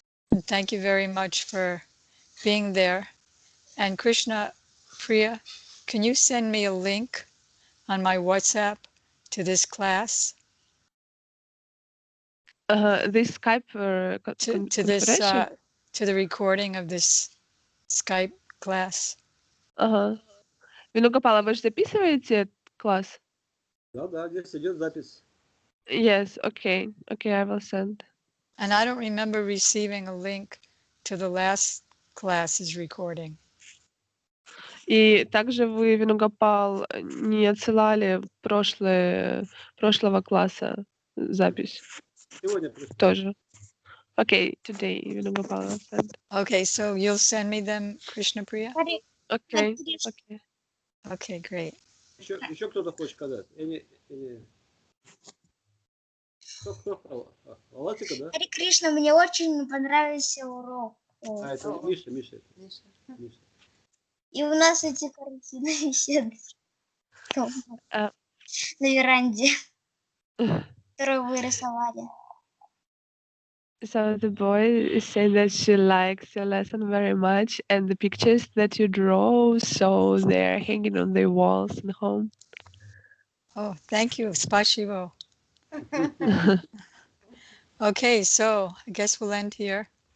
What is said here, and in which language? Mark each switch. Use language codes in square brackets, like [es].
[en] And thank you very much for being there. And Krishna Priya, can you send me a link on my WhatsApp to this class? This Skype To this configuration? to the recording of this Skype class. [ru] Виногопала, вы же записываете этот класс? Да, здесь идет запись. [en] Yes, okay, I will send. And I don't remember receiving a link to the last class's recording. [ru] И также вы, Виногопал, не отсылали прошлого класса запись? Сегодня пришло. Тоже. [en] Okay, today, Vиногопал will send. Okay, so you'll send me them, Krishna Priya? Okay. Okay, great. [ru] Еще кто-то хочет сказать? Кто? Латика, да? Харе Кришна, мне очень понравился урок. Это Миша. И у нас эти картины висят на веранде, которую вы рисовали. [en] So the boy is saying that she likes your lesson very much, and the pictures that you draw, so they're hanging on the walls in home. Oh, thank you. Spasibo. Okay, so I guess we'll end here.